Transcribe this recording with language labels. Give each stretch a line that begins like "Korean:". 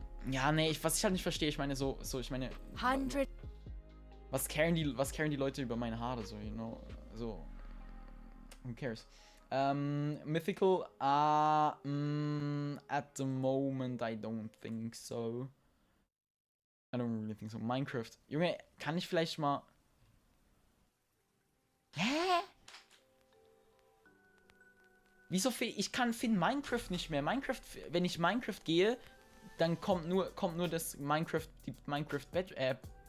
German: Ja, nee, was ich halt nicht verstehe, ich meine ich meine... 100. Was caren die Leute über meine Haare, so,
English: you know,
German: so...
English: Who cares? Mythical, at the moment I don't think so. I don't really think so. Minecraft.
German: Junge, kann ich vielleicht mal... Hä? Wieso ich finde Minecraft nicht mehr. Wenn ich Minecraft gehe, dann kommt nur das Minecraft, die Minecraft App.